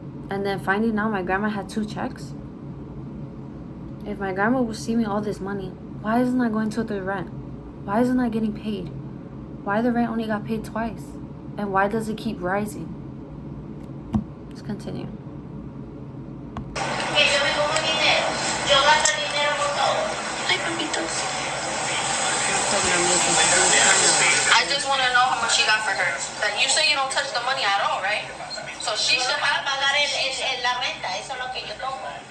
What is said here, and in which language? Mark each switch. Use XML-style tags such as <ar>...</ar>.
<en>And then finding out my grandma had 2 checks. If my grandma was receiving all this money, why isn't I going to the rent? Why isn't I getting paid? Why the rent only got paid twice? And why does it keep rising? Let's continue.</en> <es>Que yo me como dinero, yo gasto dinero por todo. Ay, papito.</es> <en>I just want to know how much she got for her. That you say you don't touch the money at all, right? So she should</en> <es>Para</es> <en>have.</en> <es>pagar la renta, eso es lo que yo tomo.</es>